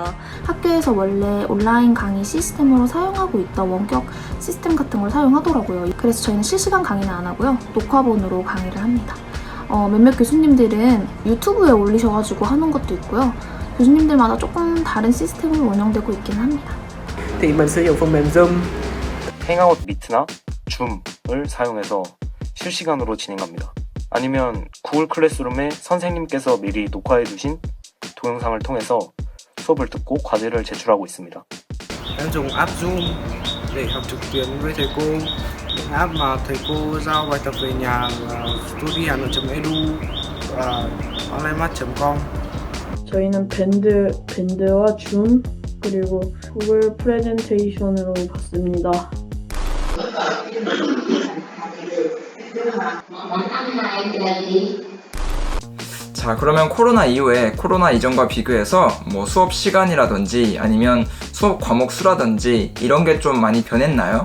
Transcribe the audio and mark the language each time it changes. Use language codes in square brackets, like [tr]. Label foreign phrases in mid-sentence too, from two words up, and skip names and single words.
[ko] 학교에서 원래 온라인 강의 시스템으로 사용하고 있던 원격 시스템 같은 걸 사용하더라고요. 그래서 저희는 실시간 강의는 안 하고요. 녹화본으로 강의를 합니다. 몇몇 교수님들은 유튜브에 올리셔가지고 하는 것도 있고요. 교수님들마다 조금 다른 시스템으로 운영되고 있기는 합니다. [vi] Thì mình sử dụng phần mềm Zoom. [ko] 행아웃 미트나 줌을 사용해서 실시간으로 진행합니다. 아니면 구글 클래스룸에 선생님께서 미리 녹화해 두신 동영상을 통해서 수업을 듣고 과제를 제출하고 있습니다. [vi] Em dùng app Zoom để học trực tuyến với thầy cô. Những app mà thầy cô giao bài tập về nhà là studyhanoi.edu và onlinemart.com. [ko] 저희는 밴드와 줌 그리고 구글 프레젠테이션으로 봤습니다. 자, 그러면 코로나 이후에 코로나 이전과 비교해서 뭐 수업 시간이라든지 아니면 수업 과목 수라든지 이런 게 좀 많이 변했나요?